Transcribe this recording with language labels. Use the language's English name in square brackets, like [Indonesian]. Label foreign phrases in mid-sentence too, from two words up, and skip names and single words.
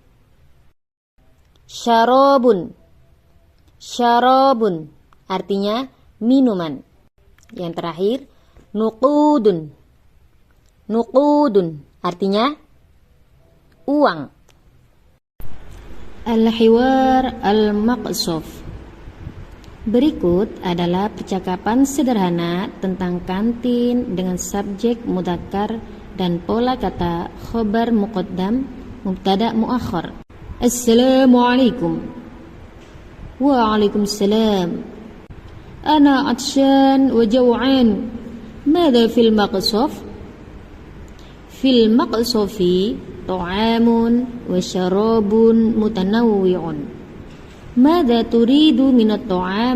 [Indonesian] Syarabun. Syarabun artinya minuman. Yang terakhir, nuqudun. Nuqudun artinya uang. [Arabic] الحوار المقصف. [Indonesian] Berikut adalah percakapan sederhana tentang kantin dengan subjek mudzakkar dan pola kata [Arabic] خبر مقدم, مبتدأ مؤخر. السلام عليكم. وعليكم السلام. أنا عطشان وجوعان. ماذا في المقصف? في المقصف طعام وشراب متنوع. ماذا تريد من الطعام?